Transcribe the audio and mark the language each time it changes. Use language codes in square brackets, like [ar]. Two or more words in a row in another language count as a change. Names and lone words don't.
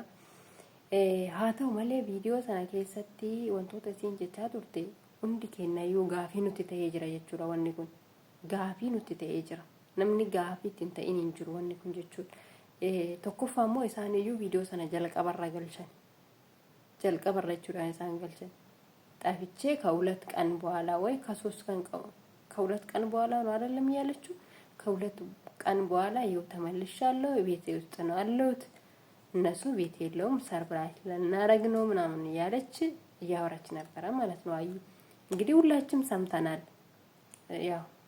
[om] Haa ta'u malee viidiyoo sana keessatti wantoota isiin jechaa turte hundi kennayyuu gaafii nutti ta'ee jira jechuudha wanni kun. Gaafii nutti ta'ee jira. Namni gaafii ittiin ta'in hin jiru wanni kun jechuudha. Tokkoffaa immoo isaaniyyuu viidiyoo sana jalqabarra galchan. Jalqabarra jechuudhaan isaan galchan. [am] Xaafichee ከሁለት ቀን በኋላ ወይ ከሶስት ቀን ከሁለት ቀን በኋላ ነው አይደለም ያለችው ከሁለት ቀን በኋላ ይኸው ተመልሻለሁ ቤቴ ውስጥ ነው አለሁት እነሱ ቤት የለውም ሰርፕራይዝ ልናረግ ነው ምናምን ያለች እያወራች ነበረ ማለት ነው። አዩ እንግዲህ ሁላችንም ሰምተናል። ያው